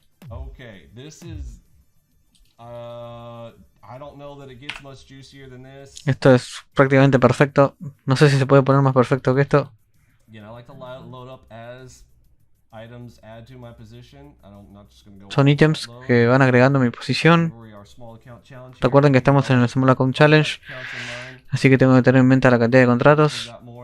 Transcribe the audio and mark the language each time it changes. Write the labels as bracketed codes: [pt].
[en] Okay, this is I don't know that it gets much juicier than this. [es] Esto es prácticamente perfecto. No sé si se puede poner más perfecto que esto. [en] Again, I like to load up as items add to my position. Not just going to go. [es] Son ítems que van agregando mi posición. Recuerden que estamos en el Small Account Challenge, así que tengo que tener en mente la cantidad de contratos.